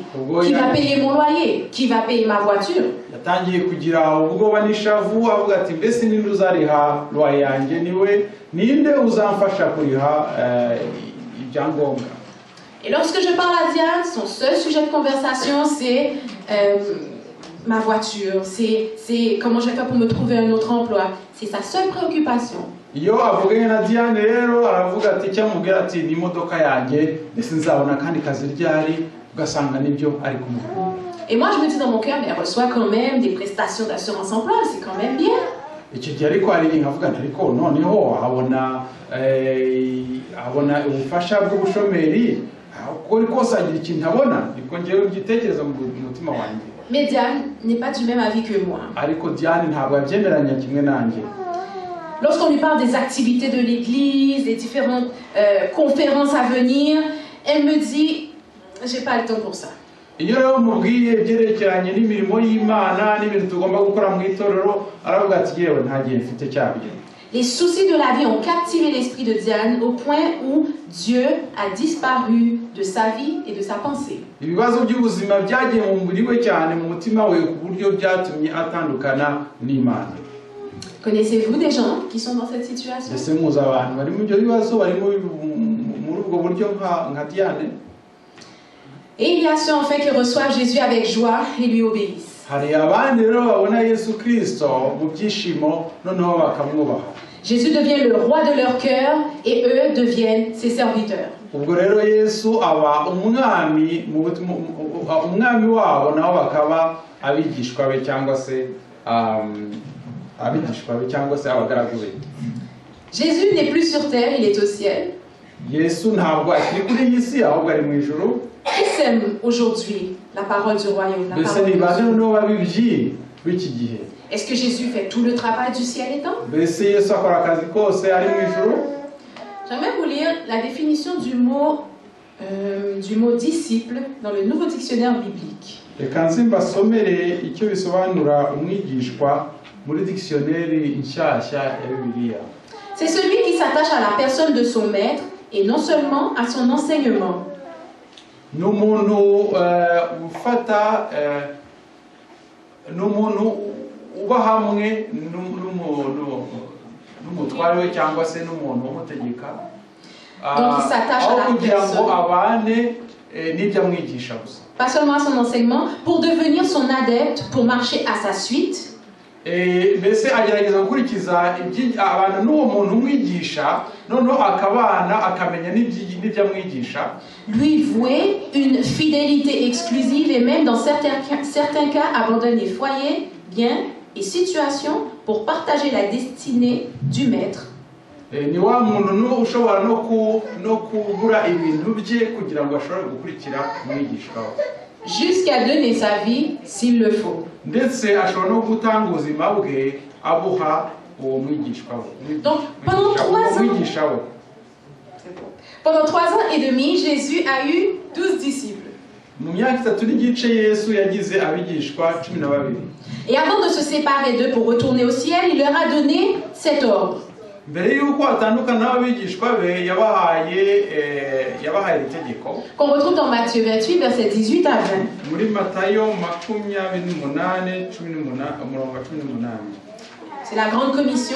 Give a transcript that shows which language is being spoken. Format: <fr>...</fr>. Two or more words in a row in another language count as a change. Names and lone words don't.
<fr>Qui va payer mon loyer? Qui va payer ma voiture?</fr> <rw>Yatangiye kugira ubwoba n'ishavu avuga ati mbese ninde uzariha loyer yanjye, ninde uzamfasha kuriha ibyangombwa.</rw> <fr>Et lorsque je parle à Diane, son seul sujet de conversation, c'est ma voiture, c'est comment je vais faire pour me trouver un autre emploi. C'est sa seule préoccupation.</fr> <rw>Iyo avuganye na Diane rero aravuga ati cyamubwira ati ni imodoka yanjye ndetse nzabona kandi kazi ryari, ugasanga nibyo ari kumukunda.</rw> <fr>Et moi je me dis dans mon cœur, mais elle reçoit quand même des prestations d'assurance emploi, c'est quand même bien.</fr> <rw>Icyo gihe ariko hari nkavuga ariko noneho abona ubufasha bw'ubushomeri, uko rikose agira ikintu abona, niko ngewe ngitekereza mu mutima wanjye.</rw> <fr>Mais Diane n'est pas du même avis que moi.</fr> <rw>Ariko Diane ntabwo abyemeranya kimwe nanjye.</rw> <fr>Lorsqu'on lui parle des activités de l'église, des différentes conférences à venir, elle me dit, j'ai pas le temps pour ça.</fr> <rw>Iyo rero mubwiye ibyerekeranye n'imirimo y'Imana n'ibintu tugomba gukora mu itorero, aravuga ati yewe nta gihe mfite cyabyo.</rw> <fr>Les soucis de la vie ont captivé l'esprit de Diane au point où Dieu a disparu de sa vie et de sa pensée.</fr> <rw>Ibibazo by'ubuzima byagiye mu mubiri we cyane mu mutima we ku buryo byatumye atandukana n'Imana.</rw> <fr>Connaissez-vous des gens qui sont dans cette situation?</fr> <rw>Ese muzi abantu bari mu byo bibazo, bari muri ubwo buryo nka Diane?</rw> <fr>Et il y a ceux en fait qui reçoivent Jésus avec joie et lui obéissent.</fr> <rw>Hari abandi rero babona Yesu Kristo mu byishimo noneho bakamwubaha.</rw> <fr>Jésus devient le roi de leur cœur et eux deviennent ses serviteurs.</fr> <rw>Ubwo rero Yesu aba umwami wabo, nabo bakaba abigishwa be cyangwa se abagaragu be.</rw> <fr>Jésus n'est plus sur terre, il est au ciel.</fr> <rw>Yesu ntabwo akiri kuri iyi si ahubwo ari mu ijuru.</rw> <fr>Qui sème aujourd'hui la parole du royaume, la parole de Dieu? Est-ce que Jésus fait tout le travail du ciel et temps? J'aimerais vous lire la définition du mot disciple dans le nouveau dictionnaire biblique. C'est celui qui s'attache à la personne de son maître et non seulement à son enseignement.</fr> <rw>N'umuntu ufata n'umuntu uba hamwe n'umutware we cyangwa se n'umuntu umutegeka, aho kugira ngo abane n'ibyo amwigisha gusa.</rw> <fr>Pas seulement à son enseignement, pour devenir son adepte, pour marcher à sa suite.</fr> <rw>Mbese agerageza gukurikiza abantu n'uwo muntu umwigisha, noneho akabana akamenya n'ibyo amwigisha.</rw> <fr>Lui vouer une fidélité exclusive et même dans certains cas abandonner foyer, biens et situation pour partager la destinée du maître.</fr> <rw>Ni wa muntu ushobora no kubura ibintu bye kugira ngo ashobore gukurikira umwigisha we.</rw> <fr>Jusqu'à donner sa vie s'il le faut.</fr> <rw>Ndetse ashobora no gutanga ubuzima bwe abuha uwo mwigishwa we.</rw> <fr>Donc pendant 3 ans, pendant 3 ans et demi, Jésus a eu 12 disciples.</fr> <rw>Mu myaka 3 n'igice Yesu yagize abigishwa 12.</rw> <fr>Et avant de se séparer d'eux pour retourner au ciel, il leur a donné cet ordre.</fr> <rw>Mbere yuko atandukana n'abigishwa be yabahaye itegeko.</rw> <fr>Qu'on retrouve dans Matthieu 28 versets 18 à 20.</fr> <rw>Muri Matayo 28:18.</rw> <fr>C'est la grande commission.</fr>